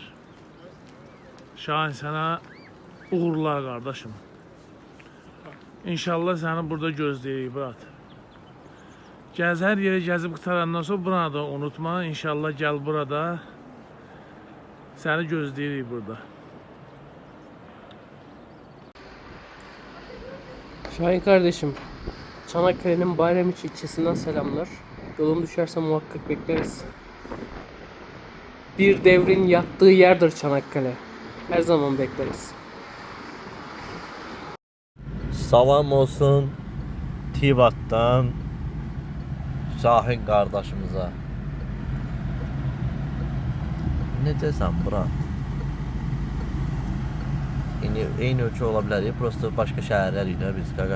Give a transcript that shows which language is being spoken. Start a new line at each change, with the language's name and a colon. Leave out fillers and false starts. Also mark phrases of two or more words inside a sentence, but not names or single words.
Azerbaijani: Şahin, sənə uğurlar qardaşım. İnşallah səni burada gözləyirik brat. Gəz, hər yeri gəzib qutarandan sonra buranı da unutma. İnşallah gəl burada. Səni gözləyirik burada.
Turkish: Şahin kardeşim, Çanakkale'nin Bayramiçi ilçesinden selamlar. Yolun düşerse muhakkak bekleriz. Bir devrin yattığı yerdir Çanakkale. Her zaman bekleriz.
Azerbaijani: Salam olsun Tivat'tan Şahin qardaşımıza. Necəsən bura? Eyni ölçü ola bilər, prosto başqa şəhərlər ilə biz qaqaş.